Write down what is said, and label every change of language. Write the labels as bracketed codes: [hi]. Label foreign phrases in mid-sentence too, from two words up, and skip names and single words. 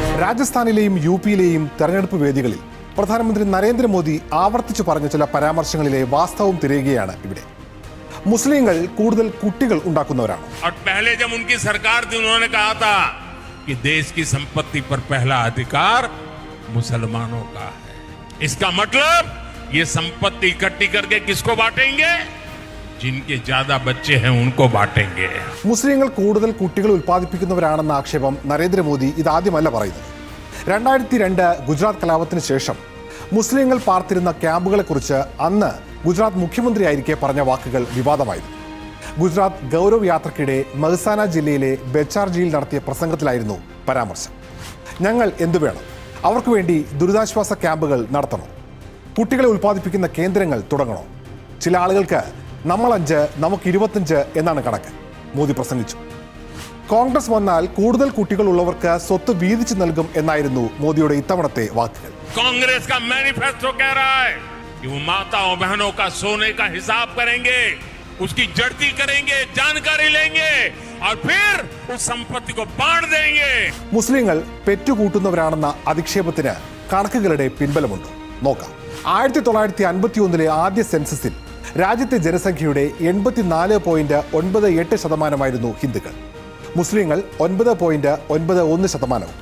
[ml] രാജസ്ഥാനിലെയും യുപിയിലെയും തെരഞ്ഞെടുപ്പ് വേദികളിൽ പ്രധാനമന്ത്രി നരേന്ദ്രമോദി ആവർത്തിച്ചു പറഞ്ഞ ചില പരാമർശങ്ങളിലെ വാസ്തവം തിരയുകയാണ് ഇവിടെ. മുസ്ലിങ്ങൾ കൂടുതൽ കുട്ടികൾ ഉണ്ടാക്കുന്നവരാണ്. [hi] और पहले जब उनकी सरकार थी उन्होंने कहा था कि देश की संपत्ति पर पहला अधिकार मुसलमानों का है. इसका मतलब ये संपत्ति इकट्ठी करके किसको बांटेंगे? जिनके ज्यादा बच्चे हैं उनको बांटेंगे. [ml] മുസ്ലിങ്ങൾ കൂടുതൽ കുട്ടികൾ ഉൽപ്പാദിപ്പിക്കുന്നവരാണെന്ന ആക്ഷേപം നരേന്ദ്രമോദി ഇതാദ്യമല്ല പറയുന്നത്. 2002 ഗുജറാത്ത് കലാപത്തിന് ശേഷം മുസ്ലിങ്ങൾ പാർത്തിരുന്ന ക്യാമ്പുകളെക്കുറിച്ച് അന്ന് ഗുജറാത്ത് മുഖ്യമന്ത്രിയായിരിക്കെ പറഞ്ഞ വാക്കുകൾ വിവാദമായിരുന്നു. ഗുജറാത്ത് ഗൗരവ് യാത്രയ്ക്കിടെ മെഹ്സാന ജില്ലയിലെ ബെച്ചാർജിയിൽ നടത്തിയ പ്രസംഗത്തിലായിരുന്നു പരാമർശം. ഞങ്ങൾ എന്തു വേണം? അവർക്ക് വേണ്ടി ദുരിതാശ്വാസ ക്യാമ്പുകൾ നടത്തണോ? കുട്ടികളെ ഉൽപ്പാദിപ്പിക്കുന്ന കേന്ദ്രങ്ങൾ തുടങ്ങണോ? ചില ആളുകൾക്ക് നമ്മൾ 5 നമുക്ക് 25 എന്നാണ് കണക്ക്, മോദി പ്രസംഗിച്ചു. കോൺഗ്രസ് വന്നാൽ കൂടുതൽ കുട്ടികൾ ഉള്ളവർക്ക് സ്വത്ത് വീതിച്ചു നൽകും എന്നായിരുന്നു മോദിയുടെ ഇത്തവണത്തെ വാക്കുകൾ. [hi] कांग्रेस का मैनिफेस्टो कह रहा है कि वो माताओं बहनों का सोने का हिसाब करेंगे, उसकी जड़ती करेंगे, जानकारी लेंगे और फिर उस संपत्ति को बांट देंगे. [ml] മുസ്ലിങ്ങൾ പെറ്റുകൂട്ടുന്നവരാണെന്ന അധിക്ഷേപത്തിന് കണക്കുകളുടെ പിൻബലമുണ്ട്. നോക്കാം. 1951 ആദ്യ സെൻസസിൽ രാജ്യത്തെ ജനസംഖ്യയുടെ 84.98% ഹിന്ദുക്കൾ, മുസ്ലിങ്ങൾ 9.91%.